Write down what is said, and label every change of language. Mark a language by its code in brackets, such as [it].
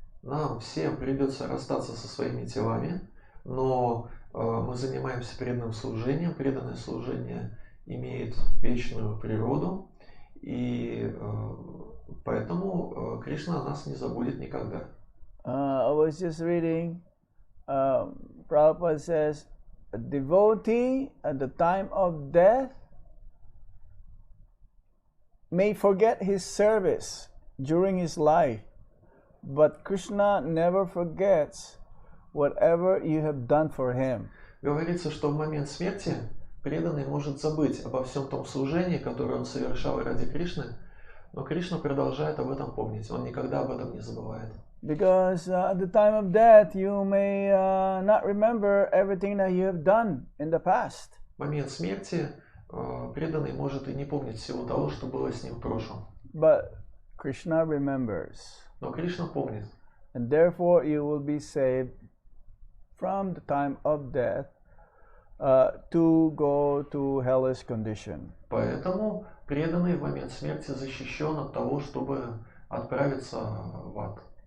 [ru] Нам всем придется расстаться со своими телами, но мы занимаемся преданным служением. Преданное служение имеет вечную природу, и поэтому Кришна нас не забудет никогда. [en] I was just reading, Prabhupada says, a devotee at the time of death may forget his service during his life, but Krishna never forgets whatever you have done for him. [ru] Говорится, что в момент смерти преданный может забыть обо всем том служении, которое он совершал ради Кришны, но Кришна продолжает об этом помнить. Он никогда об этом не забывает. [en] Because at the time of death, you may not remember everything that you have done in the past. [ru] В момент смерти преданный может и не помнить всего того, что было с ним в прошлом. [en] But Krishna remembers. [ru] Но Кришна помнит. [en] And therefore you will be saved from the time of death to go to hellish condition. [ru] Поэтому преданный в момент смерти защищен от того, чтобы отправиться в ад.